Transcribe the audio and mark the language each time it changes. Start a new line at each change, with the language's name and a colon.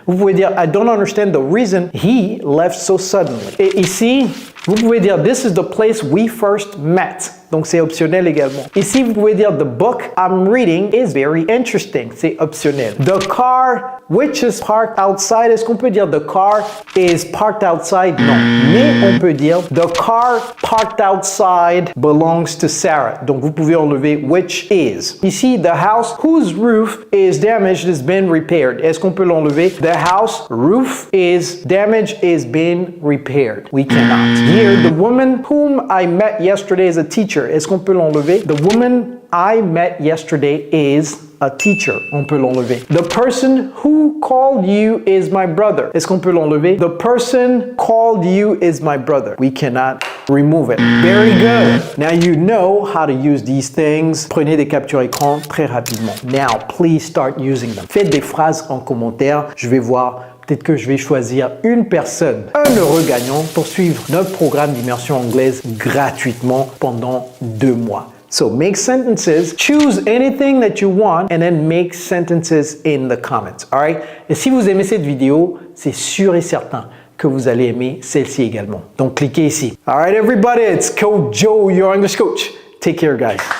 French: Vous pouvez dire
English: I don't understand the reason he left so suddenly.
French: Et ici, vous pouvez dire
English: this is the place we first met.
French: Donc c'est optionnel également. Ici, vous pouvez dire
English: the book I'm reading is very interesting.
French: C'est optionnel.
English: The car which is parked outside.
French: Est-ce qu'on peut dire
English: the car is parked outside?
French: Non. Mais on peut dire
English: the car parked outside belongs to Sarah.
French: Donc vous pouvez enlever which is.
English: Ici, the house whose roof is damaged has been repaired.
French: Est-ce qu'on peut l'enlever?
English: The house roof is damaged is been repaired. We cannot. Here, the woman whom I met yesterday is a teacher.
French: Est-ce qu'on peut l'enlever?
English: The woman I met yesterday is a teacher.
French: On peut l'enlever.
English: The person who called you is my brother.
French: Est-ce qu'on peut l'enlever?
English: The person called you is my brother. We cannot remove it. Very good. Now you know how to use these things.
French: Prenez des captures écran très rapidement.
English: Now, please start using them.
French: Faites des phrases en commentaire. Je vais voir peut-être que je vais choisir une personne, un heureux gagnant pour suivre notre programme d'immersion anglaise gratuitement pendant 2 mois.
English: So make sentences, choose anything that you want, and then make sentences in the comments, all right?
French: Et si vous aimez cette vidéo, c'est sûr et certain que vous allez aimer celle-ci également. Donc cliquez ici.
English: All right, everybody, it's Coach Joe, your English coach. Take care, guys.